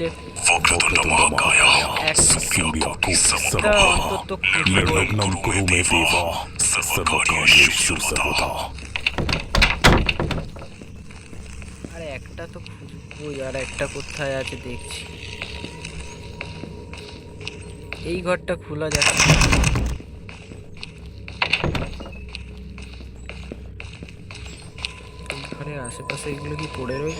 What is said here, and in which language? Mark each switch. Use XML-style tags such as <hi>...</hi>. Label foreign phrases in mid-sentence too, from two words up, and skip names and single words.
<sa>वक्रतुंड महाकाय सूर्यकोटि</sa> <bn>একটা</bn> <sa>समप्रभा</sa> <bn>অন্তত খুঁজবো।</bn> <sa>निर्विघ्नं कुरु मे देवा सर्वकार्येषु सर्वदा।</sa> <bn>আরে একটা তো খুঁজবো, আর একটা কোথায় আছে দেখছি। এই ঘরটা খোলা যাচ্ছে না। এই ঘরের আশেপাশে এগুলো কি পড়ে রয়েছে?</bn>